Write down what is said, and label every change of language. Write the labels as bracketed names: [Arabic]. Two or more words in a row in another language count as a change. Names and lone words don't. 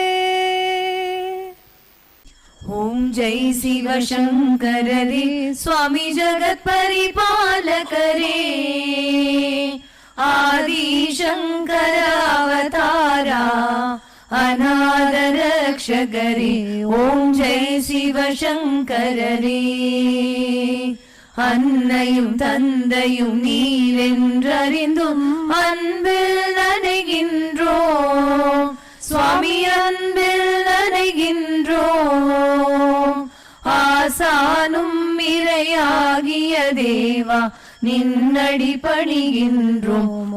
[Kannada] ಓಂ ಜೈ ಶಿವ ಶಂಕರರೇ ಸ್ವಾಮಿ ಜಗತ್ ಪರಿಪಾಲಕರೇ ಆದಿ ಶಂಕರ ಅವತಾರ ಅನಾಥ ರಕ್ಷಕರೇ ಓಂ ಜೈ ಶಿವ ಶಂಕರರೇ. [Tamil] அன்னையும் தந்தையும் நீரென்றறிந்தும் அன்பில் நனைகின்றோம் சுவாமி அன்பில் நனைகின்றோம். ஆசானும் இறையாகிய தேவா நின்னடி பணிகின்றோம்.